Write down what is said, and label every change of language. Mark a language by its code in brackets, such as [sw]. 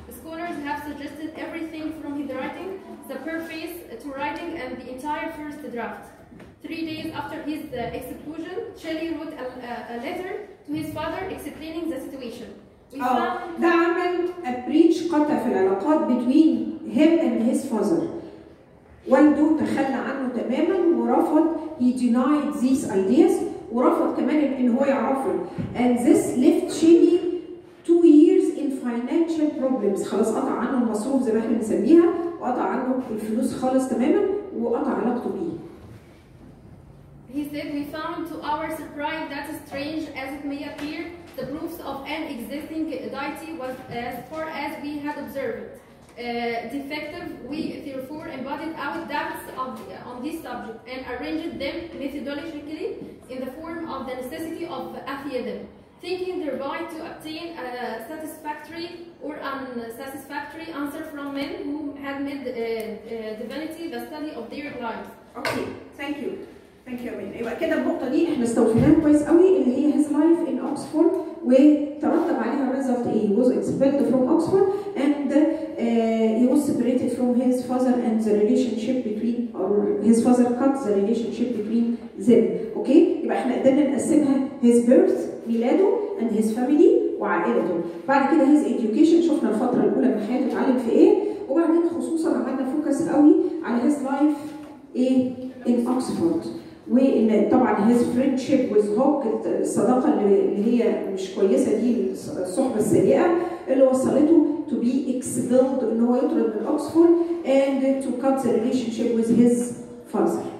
[en] Scholars have suggested everything from his writing, the preface to writing, and the entire first draft. 3 days after his exclusion, Shelley wrote a letter to his father explaining the situation. [ar] ده عمل [en] a breach [ar] قطع في العلاقات [en] between him and his father. [ar] والده تخلى عنه تماما ورفض [en] he denied these ideas [ar] ورفض كمان ان هو يعرفهم. [en] And this left Shelley 2 years in financial problems. [ar] خلاص قطع عنه المصروف زي ما احنا بنسميها وقطع عنه الفلوس خالص تماما وقطع علاقته بيه. [en] He said, we found to our surprise that strange as it may appear, the proofs of an existing deity was as far as we had observed. Defective, we therefore embodied our doubts on this subject and arranged them methodologically in the form of the necessity of atheism, thinking thereby to obtain a satisfactory or unsatisfactory answer from men who had made divinity the study of their lives. Okay, thank you. Thank you امين. [ar] يبقى كده النقطه دي احنا استوفيناها كويس قوي اللي هي [en] his life in Oxford [ar] وترتب عليها الريزلت ايه؟ [en] he was expelled from Oxford and he was separated from his father and the relationship between or his father cut the relationship between them. [ar] اوكي؟ يبقى احنا قدرنا نقسمها [en] his birth [ar] ميلاده [en] and his family [ar] وعائلته. بعد كده [en] his education [ar] شفنا الفتره الاولى من حياته اتعلم في ايه وبعدين خصوصا عملنا فوكس قوي على [en] his life [ar] ايه؟ [en] in Oxford. [ar] وان طبعا [en] his friendship with Hogg [ar] الصداقه اللي هي مش كويسه دي الصحبه السيئه اللي وصلته [en] to be expelled [ar] ان هو يطرد من اوكسفورد [en] and to cut the relationship with his father.